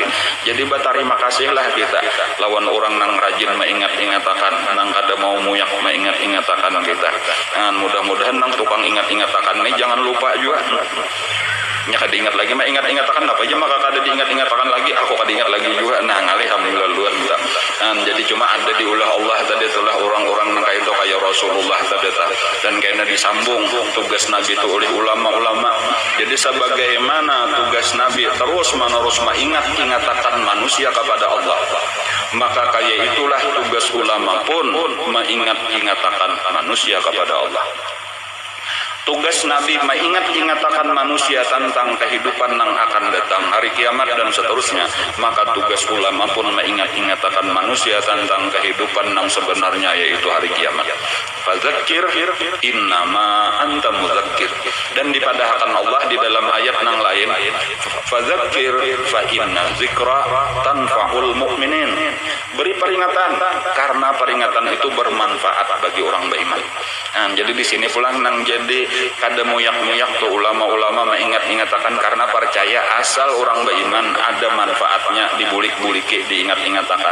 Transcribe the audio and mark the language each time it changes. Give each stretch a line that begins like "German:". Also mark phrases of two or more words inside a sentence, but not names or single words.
Banjar: Jadi berterima kasihlah kita lawan orang nang rajin mengingat-ingatakan, nang kada mau muyak mengingat-ingatakan kita. Mudah-mudahan nang tukang ingat-ingatakan ini jangan lupa juga. Kada ingat lagi, ingat-ingatakan apa aja maka kada diingat-ingatakan lagi, aku kada ingat lagi juga. Alhamdulillah luar biasa.
Indonesian: Jadi cuma ada diulah Allah tadi itulah orang-orang yang kayak itu kayak Rasulullah tadi, dan kayaknya disambung tugas Nabi itu oleh ulama-ulama. Jadi sebagaimana tugas Nabi terus menerus mengingat-ingatakan manusia kepada Allah, maka kayak itulah tugas ulama pun mengingat-ingatakan manusia kepada Allah. Tugas Nabi mengingat-ingatakan manusia tentang kehidupan yang akan datang, hari kiamat dan seterusnya. Maka tugas ulama pun mengingat-ingatakan manusia tentang kehidupan yang sebenarnya, yaitu hari kiamat.
Arabic: فذكر إنما أنت مذكر.
Indonesian: Dan dipadahkan Allah di dalam ayat yang lain,
Arabic: فذكر فإن الذكرى تنفع المؤمنين.
Indonesian: Beri peringatan peringatan karena peringatan itu bermanfaat bagi orang beriman.
Banjar: Nah, jadi di sini pulang nang jadi kada muyak-muyak tuh ulama-ulama mengingat-ingatakan karena percaya asal orang beriman ada manfaatnya dibulik-buliki diingat-ingatakan.